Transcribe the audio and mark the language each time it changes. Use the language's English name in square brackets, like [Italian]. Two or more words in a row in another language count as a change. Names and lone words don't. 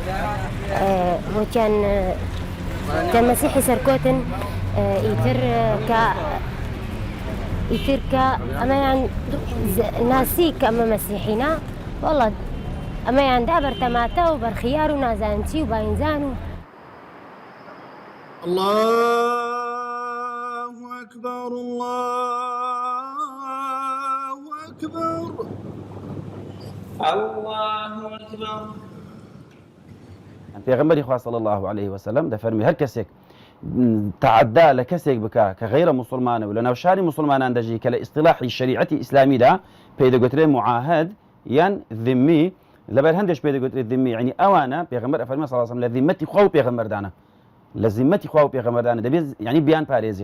[Central Kurdish] وتیان مەسیحی سەرکۆتن ئیتر کە ئەمەیان ناسی کە ئەمە مەسیحینە وەڵا ئەمەیان دا بەرتەماتە و بەرخیار و نازانچی و باینزان و [Arabic] الله أكبر الله أكبر الله أكبر. [Central Kurdish] پێغەمبەری خوا [Arabic] صلی الله عليه وسلم [Central Kurdish] دەفەرمی هەر کەسێک تعدا لە کەسێک بکە کە غەیرە موسڵمانە و لە ناو شاری موسڵمانان دەژی کە لە ئیصطلاحی شریعەتی ئیسلامیدا پێی دەگوترێت معاهد یان ذمی لەبەر هەندێک پێی دەگوترێت ذمی یعنی ئەوانە پێغەمبەر ئەفەرمێ [Arabic] صلی الله عليه وسلم [Central Kurdish] لە ذمەتی خوا و پێغەمبەردانە لە ذمەتی خوا و پێغەمبەردانە دەبێت یعنی بیان پارێزین.